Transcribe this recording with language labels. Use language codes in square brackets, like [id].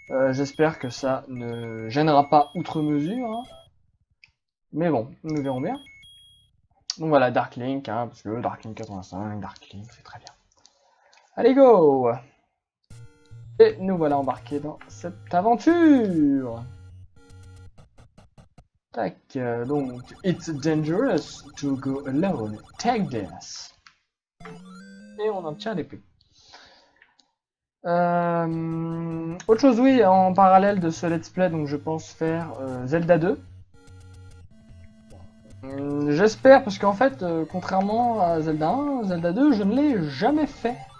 [fr] J'espère que ça ne gênera pas outre mesure. Hein. Mais bon, nous verrons bien. Donc voilà, Darklink, hein, parce que Darklink 85, Darklink, c'est très bien. Allez, go! Et nous voilà embarqués dans cette aventure. Tac, donc, [en] it's dangerous to go alone, take this. [fr] Et on obtient l'épée. Autre chose, oui, en parallèle de ce let's play, donc je pense faire Zelda 2. J'espère, parce qu'en fait, contrairement à Zelda 1, Zelda 2, je ne l'ai jamais fait.